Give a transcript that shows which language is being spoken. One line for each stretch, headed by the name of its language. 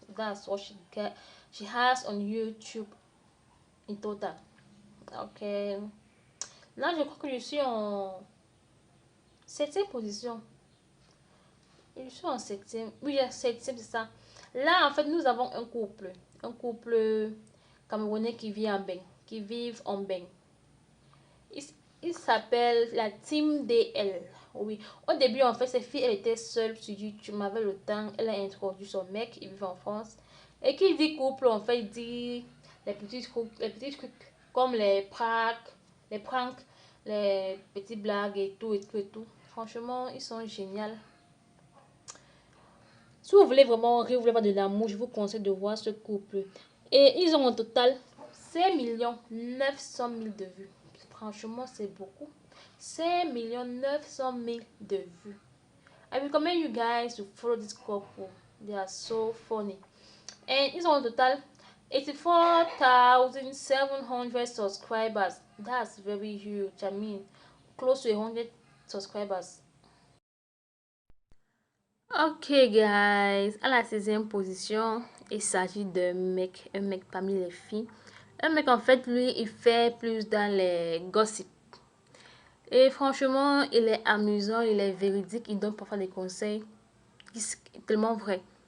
English: That's what she has on YouTube in total. Ok.
French: Là, je crois que je suis en 7e position. Je suis en 7e. Oui, 7e, c'est ça. Là, en fait, nous avons un couple. Un couple camerounais qui vit en Beng. Qui vivent en Beng. Il s'appelle la Team DL. Oui, au début, en fait, cette fille, elle était seule sur YouTube, mais avec le temps, elle a introduit son mec, il vit en France. Et qui dit couple, en fait, il dit les petits trucs comme les pranks, les petites blagues et tout, et tout, et tout. Franchement, ils sont géniaux. Si vous voulez vraiment rire, vous voulez voir de l'amour, je vous conseille de voir ce couple. Et ils ont en total 5 900 000 de vues. Franchement, c'est beaucoup. 5 900 000 de vues.
English: I recommend you guys to follow this couple. They are so funny. And it's on total 84,700 subscribers. That's very huge. I mean, close to 100 subscribers. Ok, guys.
French: À la 16e position, il s'agit d'un mec, un mec parmi les filles. Un mec, en fait, lui, il fait plus dans les gossips. Et franchement, il est amusant, il est véridique, il donne parfois des conseils tellement vrais.